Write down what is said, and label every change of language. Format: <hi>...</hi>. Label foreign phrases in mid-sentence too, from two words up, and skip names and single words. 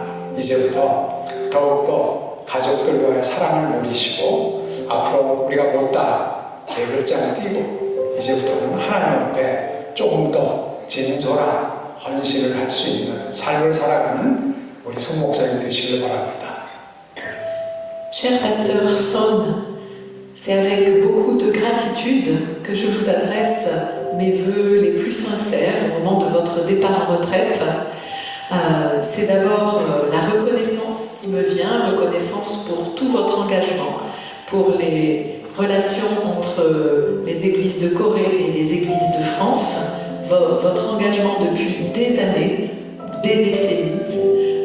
<ko>이제부터 더욱더 가족들과의 사랑을 누리시고 앞으로 우리가 못다 계급장 띄고 이제부터는 하나님 앞에 조금 더 진솔한 헌신을 할 수 있는 삶을 살아가는 우리 손 목사님 되시길 바랍니다.</ko> <fr>Cher pasteur Son, c'est avec beaucoup de gratitude que je vous adresse mes vœux les plus sincères au moment de votre départ en retraite. C'est d'abord la reconnaissance qui me vient, reconnaissance pour tout votre engagement, pour les relations entre les églises de Corée et les églises de France, votre engagement depuis des années, des décennies.</fr>